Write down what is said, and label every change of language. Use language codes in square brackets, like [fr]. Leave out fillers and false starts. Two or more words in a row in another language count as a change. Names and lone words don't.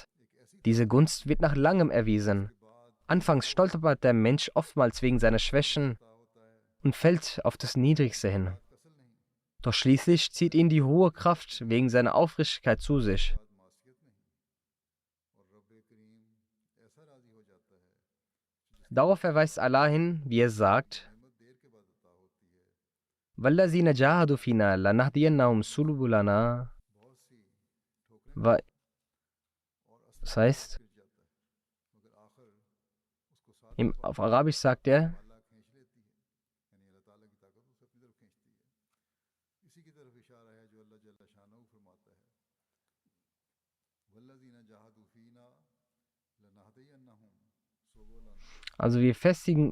[de] Diese Gunst wird nach langem erwiesen. Anfangs stolpert der Mensch oftmals wegen seiner Schwächen und fällt auf das Niedrigste hin. Doch schließlich zieht ihn die hohe Kraft wegen seiner Aufrichtigkeit zu sich. Darauf verweist Allah hin, wie er sagt: [ar] وَالَّذِينَ جَاهَدُوا فِينَا لَنَهْدِيَنَّهُمْ سُبُلَنَا. [de] Das heißt, auf Arabisch sagt er: Also wir festigen